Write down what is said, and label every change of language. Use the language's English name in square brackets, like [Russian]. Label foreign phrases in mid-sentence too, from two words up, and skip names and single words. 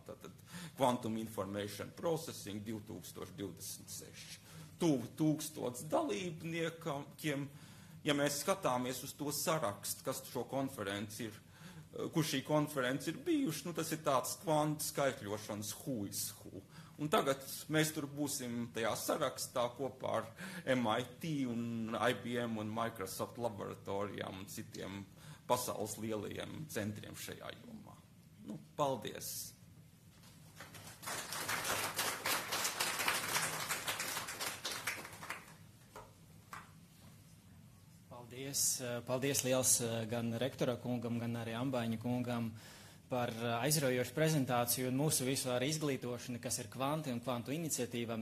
[Latvian] Tātad Quantum Information Processing 2026. Tuvu 1000 dalībniekiem. Ja mēs skatāmies uz to sarakstu, kas šo konferenci ir, kur šī konference ir bijuši, tas ir tāds kvantu skaitļošanas [English] who is who. [Latvian] Un tagad mēs tur būsim tajā sarakstā kopā ar MIT un IBM un Microsoft laboratorijām un citiem pasaules lielajiem centriem šajā jomā. Paldies! Paldies liels gan rektora kungam, gan arī Ambaiņa kungam par aizraujošu prezentāciju un mūsu visu ar izglītošanu, kas ir kvanti un kvantu iniciatīva.